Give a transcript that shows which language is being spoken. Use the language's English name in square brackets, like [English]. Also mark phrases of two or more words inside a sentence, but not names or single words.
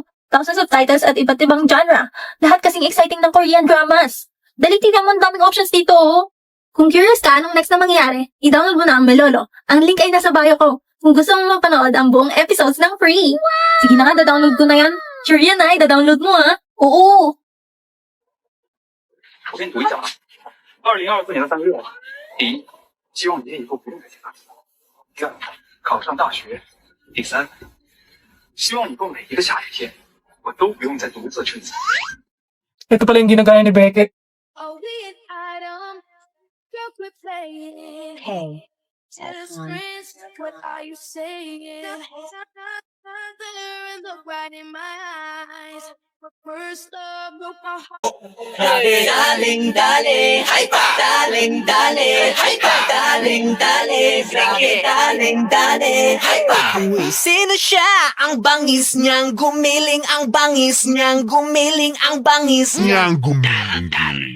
[Filipino] Tapos ng subtitles at iba't ibang genre. Lahat kasing exciting ng [English] Korean dramas. [Filipino] Dali tignan mo, ang daming options dito, oh. Kung curious ka anong next na mangyari, i-download mo na ang Melolo. Ang link ay nasa bio ko. Kung gusto mo mapanood ang buong episodes ng free. Sige na nga, da-download ko na yan. Sure yan ay, da-download mo ha. Oo. [Chinese] 我先读一下啊，2024年的3个愿望：第一，希望爷爷以后不用再写大字；第二，考上大学；第三，希望以后每一个下雨天，我都不用再独自撑伞。 [Filipino] Ito pala yung ginagaya ni Beckett. [English] Hey, What are you saying? Look right in my eyes. First love broke my heart. daling dale, ay pa, daling dale, ay pa, daling dale, daling dale, ay pa. [Filipino] Uy, sino siya? Ang bangis niyang gumiling, ang bangis niyang gumiling, ang bangis niyang gumiling.